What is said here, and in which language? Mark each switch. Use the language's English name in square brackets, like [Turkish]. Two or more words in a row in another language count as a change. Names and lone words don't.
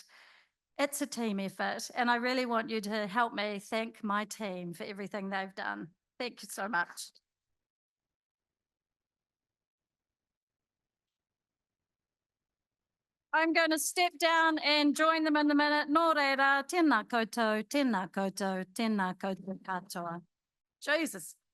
[English] It's a team effort, and I really want you to help me thank my team for everything they've done. Thank you so much. I'm going to step down and join them in a minute. [Māori] Nō reira, tēnā koutou, tēnā koutou, tēnā koutou katoa. [English] Jesus.